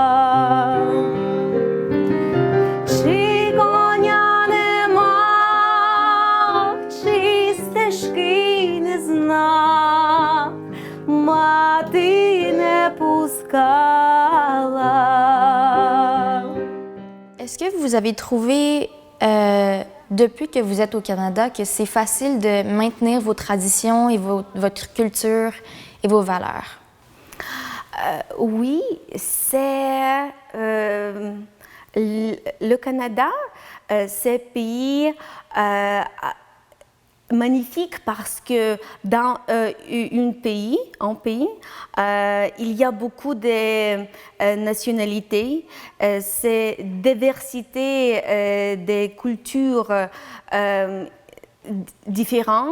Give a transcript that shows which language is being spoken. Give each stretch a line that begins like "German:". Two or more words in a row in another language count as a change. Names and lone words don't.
Ukrainian: Чи коня не мав, чи стежки не знав, мати не пускала.
French: Est-ce que vous avez trouvé, depuis que vous êtes au Canada, que c'est facile de maintenir vos traditions et votre culture et vos valeurs? Oui, c'est le Canada, c'est un pays magnifique parce que dans un pays, il y a beaucoup de nationalités, c'est diversité des cultures différentes.